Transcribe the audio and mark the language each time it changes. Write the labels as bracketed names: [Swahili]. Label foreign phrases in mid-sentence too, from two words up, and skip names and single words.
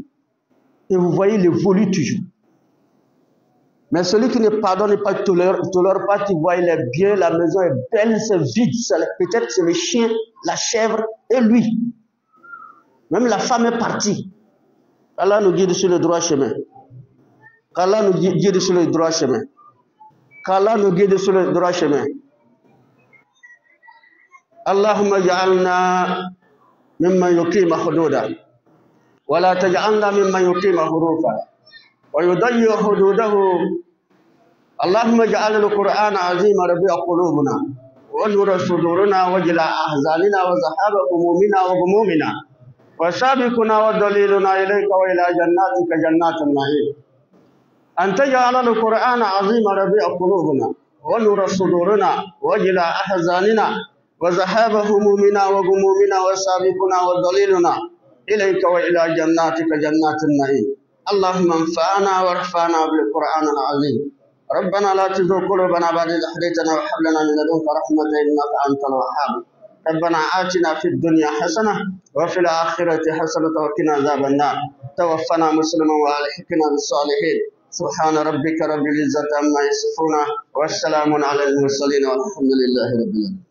[French] Et vous voyez, il évolue toujours. Mais celui qui ne pardonne pas, ne tolère pas, tu vois, il est bien, la maison est belle, c'est vide. Peut-être c'est le chien, la chèvre et lui. Même la femme est partie. Allah nous guide sur le droit chemin. Qu'Allah nous guide sur le droit chemin. Qu'Allah nous guide sur le droit chemin. [Arabic] اللهم اجعلنا ممن يقيم حدوده. ولا تجعلنا ممن يقيم حروفه. ويضيع حدوده. اللهم اجعل القرآن العظيم ربيع قلوبنا. ونور صدورنا وجلاء أحزاننا وذهاب همومنا وغمومنا. وسابقنا ودليلنا إليك وإلى جناتك جنات النعيم أن تجعل القرآن عظيم ربيع قلوبنا ونور صدورنا وجل أحزاننا وذهاب همومنا وغمومنا وسابقنا ودليلنا إليك وإلى جناتك جنات النعيم اللهم انفعنا وارفعنا بالقرآن العظيم ربنا لا تزغ قلوبنا بعد إذ هديتنا وهب لنا من لدنك رحمة إنك أنت الوهاب ربنا آتنا في الدنيا حسنة وفي الآخرة حسنة وقنا عذاب النار توفنا مسلما وألحقنا بالصالحين سبحان ربك رب العزة عما يصفون والسلام على المرسلين والحمد لله رب العالمين.